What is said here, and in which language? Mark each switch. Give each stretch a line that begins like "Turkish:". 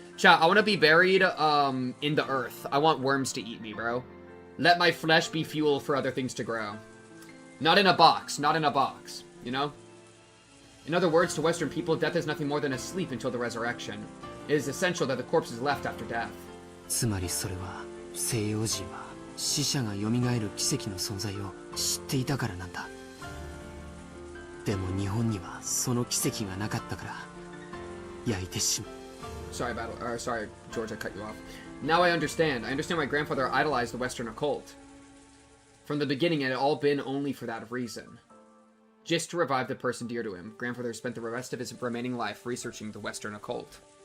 English: Chat, I want to be buried, in the earth. I want worms to eat me, bro. Let my flesh be fuel for other things to grow. Not in a box. Not in a box. You know? In other words, to Western people, death is nothing more than a sleep until the resurrection. It is essential that the corpse is left after death.
Japanese: つまりそれは西洋人は死者が蘇る奇跡の存在を知っていたからなんだ。でも日本にはその奇跡がなかったから焼いてしまう。
English: Sorry, George, I cut you off. Now I understand. I understand why grandfather idolized the Western occult. From the beginning, it had all been only for that reason. Just to revive the person dear to him, grandfather spent the rest of his remaining life researching the Western occult.